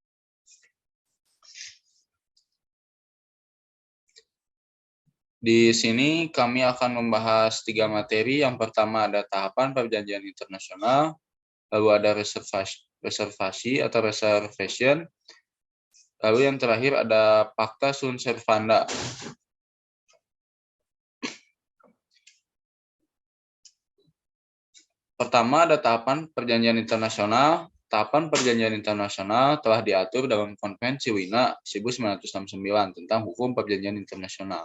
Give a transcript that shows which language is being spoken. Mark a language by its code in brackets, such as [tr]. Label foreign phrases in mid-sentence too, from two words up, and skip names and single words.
[id] Di sini kami akan membahas 3 materi. Yang pertama ada tahapan perjanjian internasional, lalu ada reservasi atau reservation, lalu yang terakhir ada [la] Pacta sunt servanda. [id] Pertama ada tahapan perjanjian internasional. Tahapan perjanjian internasional telah diatur dalam Konvensi Wina 1969 tentang hukum perjanjian internasional.